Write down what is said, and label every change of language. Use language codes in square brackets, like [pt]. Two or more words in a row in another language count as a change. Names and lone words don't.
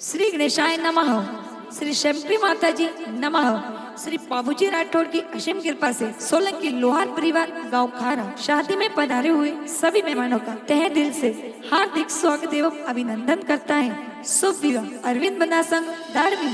[sa] श्री गणेशाय नमः। श्री शंकरी माता जी नमः। [hi] श्री बाबूजी राठौड़ की असीम कृपा से सोलंकी लोहार परिवार गांव खारा शादी में पधारे हुए सभी मेहमानों का तहे दिल से हार्दिक स्वागत एवं अभिनंदन करता है। शुभ विवाह अरविंद बना संघ दाड़वी।